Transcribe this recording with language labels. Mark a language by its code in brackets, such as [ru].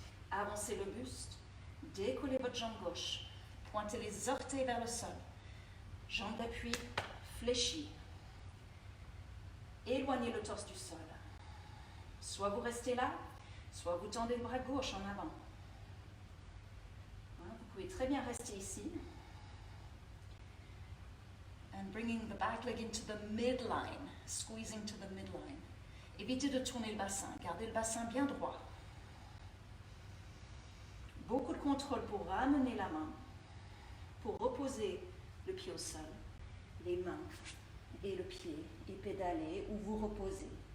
[fr] Avancez le buste. Décollez votre jambe gauche. Pointez les orteils vers le sol. Jambe d'appui fléchie. Éloignez le torse du sol. Soit vous restez là, soit vous tendez le bras gauche en avant. Voilà, vous pouvez très bien rester ici. [en] And bringing the back leg into the midline, squeezing to the midline. [fr] Évitez de tourner le bassin, gardez le bassin bien droit. Beaucoup de contrôle pour ramener la main, pour reposer le pied au sol, les mains et le pied, et pédaler ou vous reposer.